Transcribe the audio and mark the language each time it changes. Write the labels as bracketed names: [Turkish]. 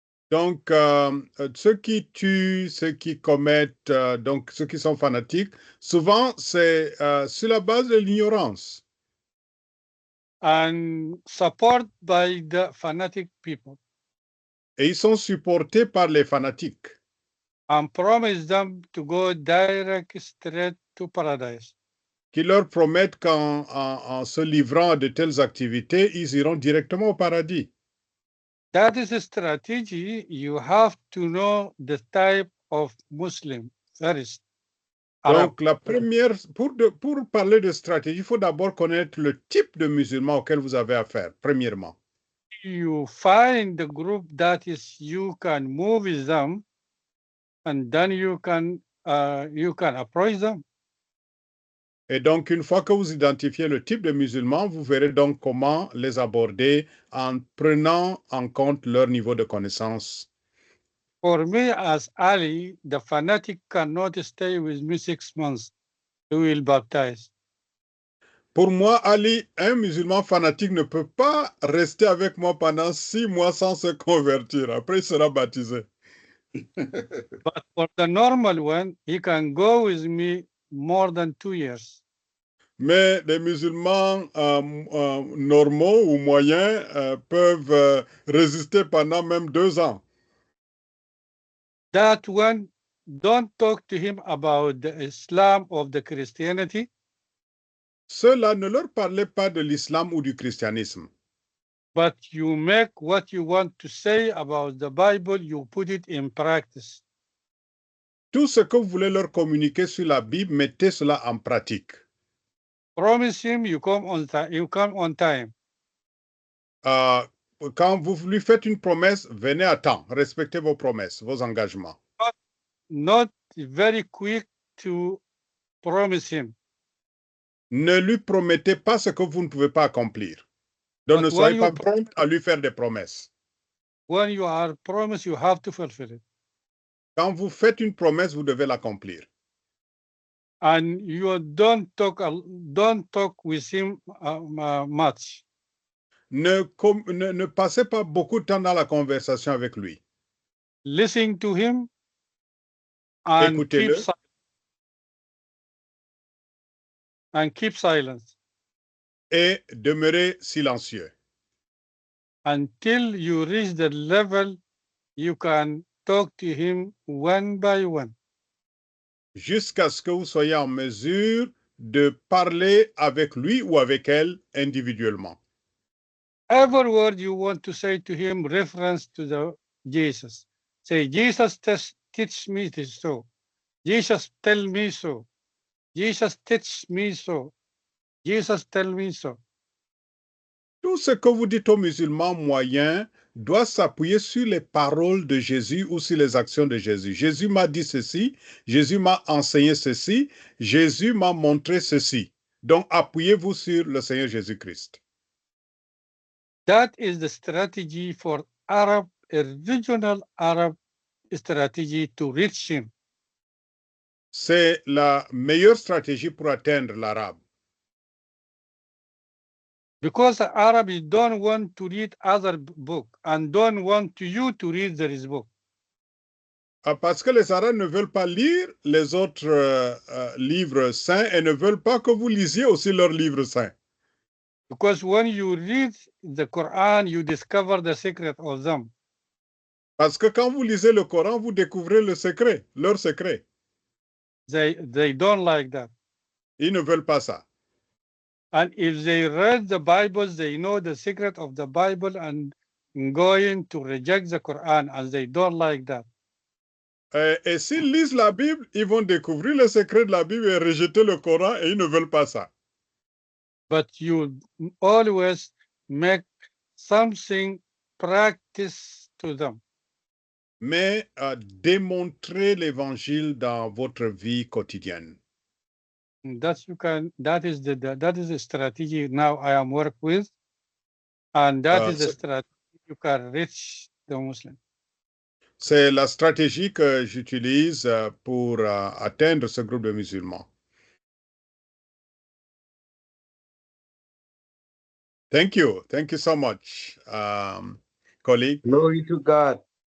[French] Donc, ceux qui tuent, ceux qui commettent, donc ceux qui sont fanatiques, souvent c'est sur la base de l'ignorance. [English] And support by the fanatic people. [French] Et ils sont supportés par les fanatiques. [English] And promise them to go direct straight to paradise. [French] Qui leur promettent qu'en se livrant à de telles activités, ils iront directement au paradis. [English] That is a strategy. You have to know the type of Muslim first. [French] Donc, la première, pour parler de stratégie, il faut d'abord connaître le type de musulman auquel vous avez affaire, premièrement. [English] You find the group that is you can move with them, and then you can approach them. [French] Et donc, une fois que vous identifiez le type de musulman, vous verrez donc comment les aborder en prenant en compte leur niveau de connaissance. [English] For me, as Ali, the fanatic cannot stay with me 6 months. He will baptize. [French] Pour moi, Ali, un musulman fanatique ne peut pas rester avec moi pendant 6 mois sans se convertir. Après, il sera baptisé. [English] But for the normal one, he can go with me more than 2 years. [French] Mais les musulmans normaux ou moyens peuvent résister pendant même 2 ans. [English] That one, don't talk to him about the Islam of the Christianity. [French] Ceux-là, ne leur parlez pas de l'islam ou du christianisme. [English] But you make what you want to say about the Bible, you put it in practice. [French] Tout ce que vous voulez leur communiquer sur la Bible, mettez cela en pratique. [English] Promise him you come on time. [French] Quand vous lui faites une promesse, venez à temps. Respectez vos promesses, vos engagements. [English] Not very quick to promise him. [French] Ne lui promettez pas ce que vous ne pouvez pas accomplir. Donc, ne soyez pas prompt à lui faire des promesses. [English] When you are promised, you have to fulfill it. [French] Quand vous faites une promesse, vous devez l'accomplir. [English] And you don't talk with him much. [French] Ne passez pas beaucoup de temps dans la conversation avec lui. [English] Listen to him and keep silence. [French] Et demeurez silencieux. [English] Until you reach the level you can talk to him one by one. [French] Jusqu'à ce que vous soyez en mesure de parler avec lui ou avec elle individuellement. [English] Every word you want to say to him reference to the Jesus. Say, Jesus teach me this so. Jesus tell me so. Jesus teach me so. Jesus tell me so. [French] Tout ce que vous dites aux musulmans moyens doit s'appuyer sur les paroles de Jésus ou sur les actions de Jésus. Jésus m'a dit ceci, Jésus m'a enseigné ceci, Jésus m'a montré ceci. Donc, appuyez-vous sur le Seigneur Jésus-Christ. [English] That is the strategy for Arab, a regional Arab strategy to reach him. [French] C'est la meilleure stratégie pour atteindre l'arabe. [English] Because the Arabs don't want to read other book and don't want you to read this book. [French] Parce que les Arabes ne veulent pas lire les autres livres saints et ne veulent pas que vous lisiez aussi leurs livres saints. [English] Because when you read the Quran, you discover the secret of them. [French] Parce que quand vous lisez le Coran, vous découvrez le secret, leur secret. [English] They don't like that. [French] Ils ne veulent pas ça. [English] And if they read the Bible, they know the secret of the Bible and going to reject the Quran, and they don't like that. [French] Et s'ils lisent la Bible, ils vont découvrir le secret de la Bible et rejeter le Coran et ils ne veulent pas ça. [English] But you always make something practice to them. [French] Mais démontrez l'évangile dans votre vie quotidienne. [English] That is the strategy now I am work with, and that is the strategy you can reach the Muslim. [French] C'est la stratégie que j'utilise pour atteindre ce groupe de musulmans. [English] Thank you so much, colleague. Glory to God.